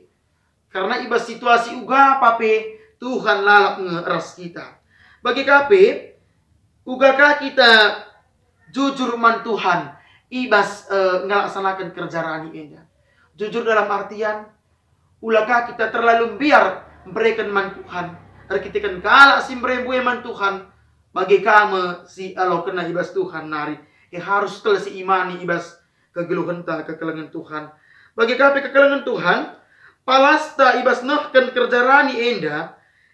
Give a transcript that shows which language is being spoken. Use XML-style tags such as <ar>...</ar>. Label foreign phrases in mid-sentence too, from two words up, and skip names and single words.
<btx>Karena ibas situasi uga pape Tuhan lalap ngeras kita. Bagi kape, ugakah kita jujur man Tuhan, ibas ngelaksanakan kerja rani enda.</btx> <id>Jujur dalam artian,</id> <btx>ulakah kita terlalu biar memberikan man Tuhan. Arkitikan kalak simbrembu man Tuhan, bagi kamu si alo kena ibas Tuhan nari. Harus telah si imani ibas kegeluhan ta kekelengan Tuhan. Bagi kape kekelengan Tuhan, palasta ibas nahkan kerja rani enda.</btx>